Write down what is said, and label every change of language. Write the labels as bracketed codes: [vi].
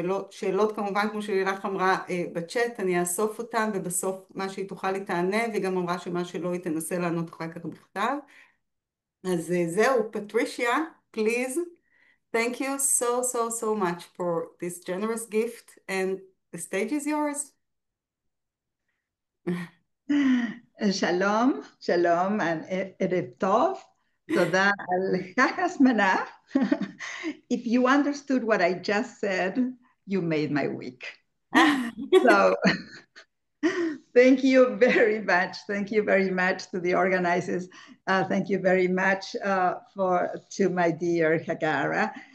[he] שאלות כמובן, כמו שלילך אמרה בצ'אט, אני אאסוף אותן, ובסוף מה שהיא תוכל היא תענה, והיא גם אמרה שמה שלא היא תנסה לענות אחר כך בכתב. אז זהו, פטרישיה, please. [en] Thank you so much for this generous gift, and the stage is yours. [he] שלום, שלום, ערב טוב, תודה על ההזמנה. [en] If you understood what I just said, you made my week. So, thank you very much. Thank you very much to the organizers. Thank you very much to my dear Hagara.